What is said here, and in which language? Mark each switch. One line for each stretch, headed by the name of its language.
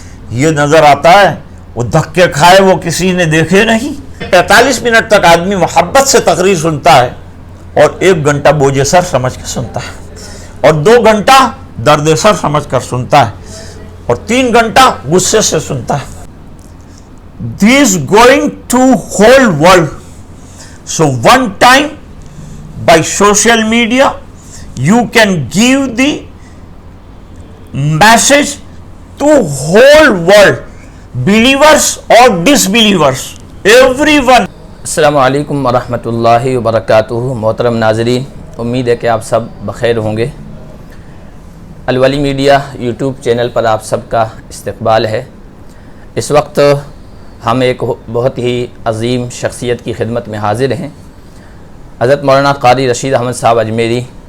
Urdu: یہ نظر آتا ہے وہ دھکے کھائے وہ کسی نے دیکھے نہیں۔ 45 منٹ تک آدمی محبت سے تقریر سنتا ہے اور 1 گھنٹہ بوجھ سر سمجھ کے سنتا ہے، اور 2 گھنٹہ درد سر سمجھ کر سنتا ہے، اور 3 گھنٹہ غصے سے سنتا ہے۔
English: This going to whole world. So one time by social media you can give the message to whole world, believers or disbelievers, everyone.
Urdu: السلام علیکم ورحمۃ اللہ وبرکاتہ۔ محترم ناظرین، امید ہے کہ آپ سب بخیر ہوں گے۔ الولی میڈیا یوٹیوب چینل پر آپ سب کا استقبال ہے۔ اس وقت ہم ایک بہت ہی عظیم شخصیت کی خدمت میں حاضر ہیں۔ حضرت مولانا قاری رشید احمد صاحب اجمیری